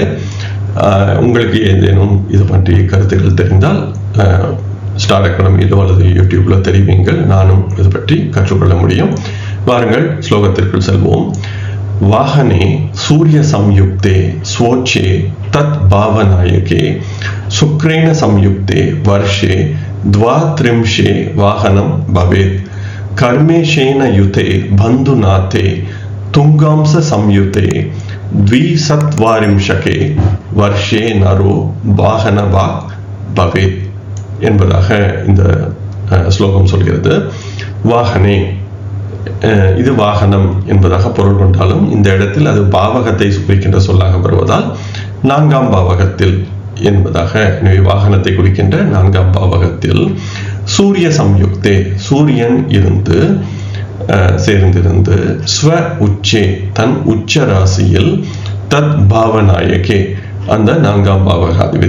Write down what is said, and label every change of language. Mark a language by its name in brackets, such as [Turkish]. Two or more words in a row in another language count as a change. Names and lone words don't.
[Tamil] உங்களுக்கு ஏதேனும் இது பற்றிய கருத்துக்கள் தெரிந்தால் ஸ்டார் அகாடமியிலோ அல்லது யூடியூப்ல தெரிவிங்கள், நானும் இது பற்றி கற்றுக்கொள்ள முடியும். வாருங்கள் ஸ்லோகத்திற்குள் செல்வோம். [Sanskrit] वाहने सूर्य संयुक्ते स्वोच्चे तत् भावनायके शुक्रेण संयुक्ते वर्षे द्वात्रिंशे वाहनं भवेत् कर्मेशेन युते बन्धुनाथे तुंगांस संयुते द्विसत्वारिंशके वर्षे नरो वाहनवाक् भवेत् [Tamil] என்பதாக இந்த ஸ்லோகம் சொல்கிறது. வாகனே, இது வாகனம் என்பதாக பொருள் கொண்டாலும் இந்த இடத்தில் அது பாவகத்தை குறிக்கின்ற சொல்லாக வருவதால் 4ஆம் பாவகத்தில் என்பதாக, எனவே வாகனத்தை குறிக்கின்ற 4ஆம் பாவகத்தில் [Sanskrit] सूर्य संयुक्ते, [Tamil] சூரியன் இருந்து சேர்ந்திருந்து [Sanskrit] स्व उच्चे, [Tamil] தன் உச்ச ராசியில் [Sanskrit] तत् भावनायके, [Tamil] அந்த 4ஆம் பாவகாதிபதி.